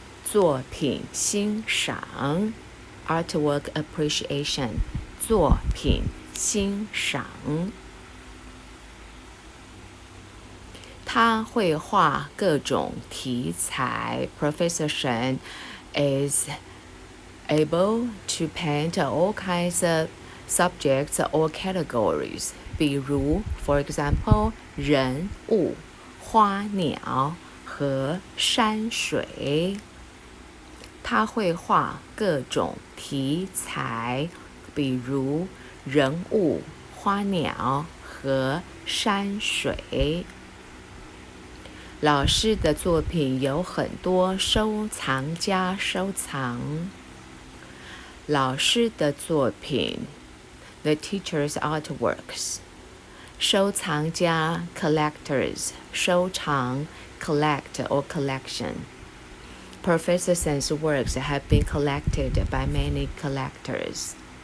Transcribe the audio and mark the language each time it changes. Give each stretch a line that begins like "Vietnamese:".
Chinese: 作品欣赏
English: artwork appreciation
Chinese: 作品欣赏。他会画各种题材
English: Professor Shin is able to paint all kinds of subjects or categories
Chinese: 比如
English: for example
Chinese: 人物花鸟和山水。他会画各种题材比如人物花鸟和山水。老师的作品有很多收藏家收藏。老师的作品
English: The teacher's artworks
Chinese: 收藏家
English: collectors
Chinese: 收藏
English: collect or collection Professor Shen's works have been collected by many collectors.